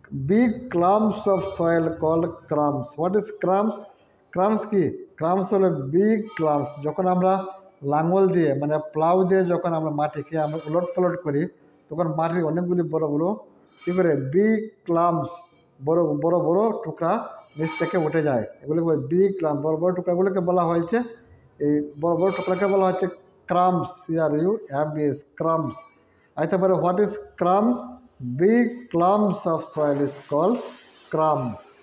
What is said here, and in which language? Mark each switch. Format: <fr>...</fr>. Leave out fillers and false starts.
<en>Big clumps of soil called crumbs. What is crumbs?</en> <bn>Crumbs কি? Crumbs হলো big ক্লাম্পস। যখন আমরা লাঙল দিয়ে মানে প্লাউ দিয়ে যখন আমরা মাটিকে আমরা উলট পালট করি, তখন মাটির অনেকগুলি বড় বড় কী করে বিগ ক্লাম্পস, বড় বড় বড় টুকরা নিচ থেকে উঠে যায়। এগুলোকে বিগ ক্লাম্প, বড় বড় টুকরাগুলোকে বলা হয়েছে, এই বড় বড় টুকরাকে বলা হচ্ছে ক্রাম্পস। CRUMBS, crumbs. আইতে পারে</bn> <en>What is crumbs? Big clumps of soil is called crumbs.</en>